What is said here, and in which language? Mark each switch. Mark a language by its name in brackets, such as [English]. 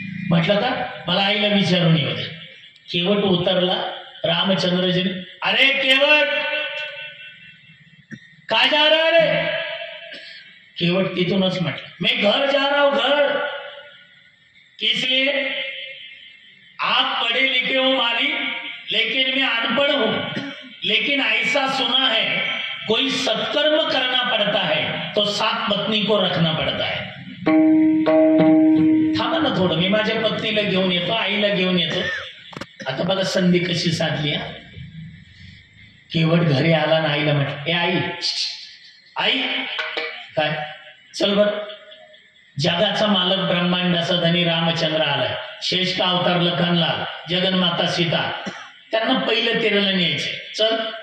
[Marathi] म्हटलं का मला आईला विचारून येऊ दे. केवट उतरला. [Hindi] रामचंद्रजी अरे केवट काय जा रहा रे? केवट [Marathi] तिथूनच म्हटलं [Hindi] मैं घर जा रहा हूं घर. किस लिए? आप पढ़े लिखे हो मालिक लेकिन मैं अनपढ़ हूं. लेकिन ऐसा सुना है कोई सत्कर्म करना पड़ता है तो सात पत्नी को रखना पड़ता है. [Marathi] थांबा ना थोडं मी माझ्या पत्नीला घेऊन येतो आईला घेऊन येतो. आता बघा संधी कशी साधली. केवट घरी आला ना आईला म्हटलं ए आई आई काय चल बर. जगाचा मालक ब्रह्मांडाचा धनी रामचंद्र आलाय. [Hindi] शेष का अवतार [Marathi] लखनला जगन्माता सीता त्यांना पहिलं तेराला न्यायचे. चल.